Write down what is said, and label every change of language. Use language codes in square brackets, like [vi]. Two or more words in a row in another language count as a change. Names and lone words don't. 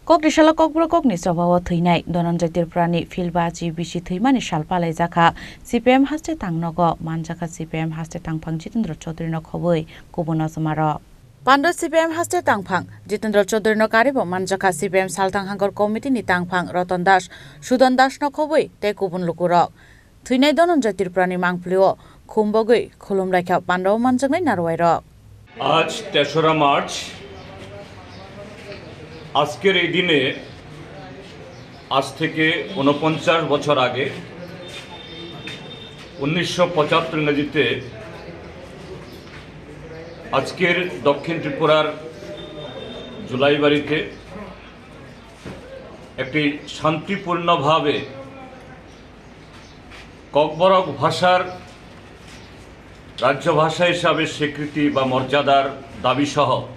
[trp] Kokrishala kokbrokokni swabawa theinai Dhananjay Tripurani filbaji bisi theimani salpalai jaka CPM haste tangnogo manjaka CPM haste tangphang Jitendra Chaudhary no khoboi kubuna samaro Pando CPM haste tangphang Jitendra Chaudhary no karibo manjaka CPM saltang hangor committee ni tangphang Ratan Das Sudan Das no khoboi te kubun lukurok theinai Dhananjay Tripurani mangplio khumbogoi khulumraikha Pando manjaknai narwairok [bn] আজ 3রা মার্চ আজকের এই দিনে আজ থেকে 49 বছর আগে 1975 ইংরেজিতে আজকের দক্ষিণ ত্রিপুরার জুলাইবাড়িতে একটি শান্তিপূর্ণভাবে ককবরক ভাষার রাজ্য ভাষা হিসাবে স্বীকৃতি বা মর্যাদার দাবি সহ